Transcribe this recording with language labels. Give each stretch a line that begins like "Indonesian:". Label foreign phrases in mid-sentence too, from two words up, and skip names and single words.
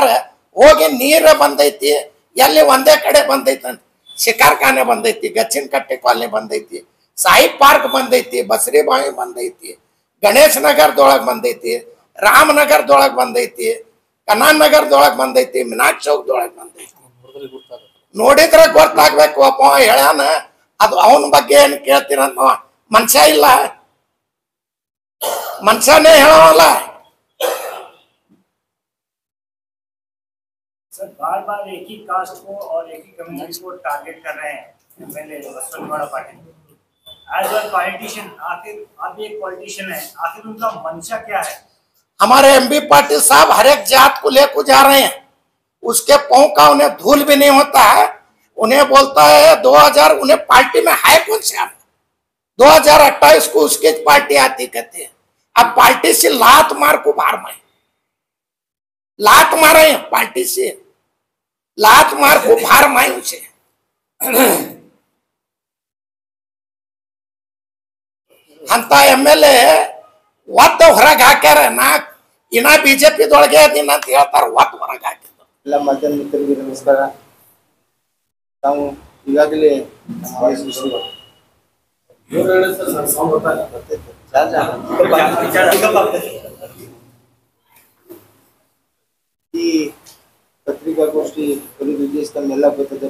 Kannada: ಹೋಗಿ ನೀರ ಬಂದೈತಿ, ಎಲ್ಲಿ ಒಂದೇ ಕಡೆ ಬಂದೈತಿ ಅಂತ ಶಿಕಾರ್ಖಾನೆ ಬಂದೈತಿ, ಗಚ್ಚಿನ ಕಟ್ಟೆ ಕಾಲನಿ ಬಂದೈತಿ, ಸಾಯಿ ಪಾರ್ಕ್ ಬಂದೈತಿ, ಬಸರಿ ಬಾವಿ ಬಂದೈತಿ, ಗಣೇಶ್ ನಗರದೊಳಗೆ ಬಂದೈತಿ, ರಾಮನಗರದೊಳಗೆ ಬಂದೈತಿ, ಕನಾನ್ ನಗರದೊಳಗೆ ಬಂದೈತಿ, ಮಿನಾಕ್ ಚೌಕ್ದೊಳಗೆ ಬಂದೈತಿ. ನೋಡಿದ್ರೆ ಗೊತ್ತಾಗ್ಬೇಕು. ಅಪ್ಪ ಹೇಳ್ಯಾನ, ಅದು ಅವನ ಬಗ್ಗೆ ಏನ್ ಕೇಳ್ತೀರಂತ ಮನುಷ್ಯ ಇಲ್ಲ, ಮನುಷ್ಯನೇ ಹೇಳೋಲ್ಲ.
Hindi: सर बार बार एक ही कास्ट को और एक ही कम्युनिटी को टारगेट कर रहे हैं MLA बसवंतवाड़ा पाटिल
English: as a politician.
Hindi: आखिर आप भी एक पॉलिटिशियन है, आखिर उनका मंशा क्या है? हमारे MP पाटिल साहब हर एक जात को लेकर जा रहे हैं, उसके पांव का उन्हें धूल भी नहीं होता है। उन्हें बोलता है 2000, उन्हें पार्टी में है कौन से? 2028 को उसकी पार्टी आती कहते हैं। अब पार्टी से लात मार को बाहर में लात मारे हैं, पार्टी से लात मार को बाहर माए उसे।
Kannada: ಅಂತ MLA ಒತ್ತು ಹೊರಗೆ ಹಾಕ್ಯಾರ. ಇನ್ನ ಬಿಜೆಪಿದೊಳಗೆ ಅದೀನಿ ಅಂತ ಹೇಳ್ತಾರ, ಒತ್ತು ಹೊರಗೆ ಹಾಕಿದ್ರು. ಎಲ್ಲ ಮಾಧ್ಯಮ ಮಿತ್ರರಿಗೆ ನಮಸ್ಕಾರ. ನಾವು ಈಗಾಗಲೇ ಈ ಪತ್ರಿಕಾಗೋಷ್ಠಿ ಉದ್ದೇಶ ತಮ್ಮೆಲ್ಲ ಗೊತ್ತದೆ.